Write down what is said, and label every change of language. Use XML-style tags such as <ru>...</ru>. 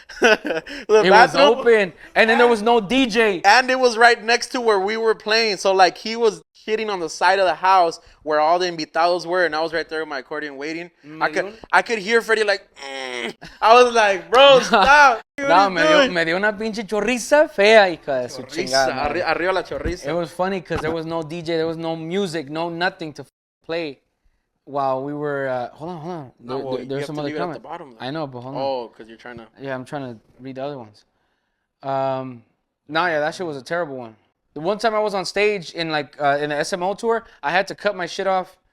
<en>It was open. And then there was no DJ. And it was right next to where we were playing. So, like, he was shitting on the side of the house where all the invitados were. And I was right there with my accordion waiting. I could hear Freddie like, I was like, bro, stop.</en> <es>No, me dio una pinche chorriza fea, hija de su chingada. Arriba la chorriza.</es> <en>It was funny because there was no DJ, there was no music, no nothing to play while we were. Hold on. There's some other comments. I know, but hold on. Oh, because you're trying to. Yeah, I'm trying to read the other ones. That shit was a terrible one. The one time I was on stage in in the SMO tour, I had to cut my shit off.</en>